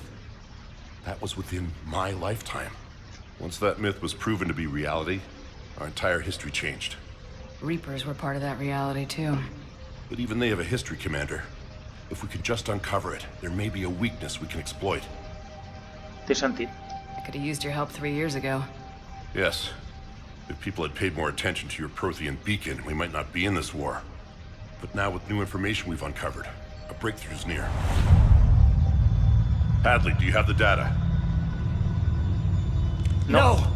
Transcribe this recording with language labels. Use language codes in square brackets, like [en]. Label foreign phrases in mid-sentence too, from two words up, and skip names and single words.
[en] That was within my lifetime. Once that myth was proven to be reality, our entire history changed. Reapers were part of that reality, too. But even they have a history, Commander. If we can just uncover it, there may be a weakness we can exploit. [ca] Té sentit. [en] I could have used your help 3 years ago. Yes. If people had paid more attention to your Prothean beacon, we might not be in this war. But now with new information we've uncovered, a breakthrough's near. Hadley, do you have the data? No!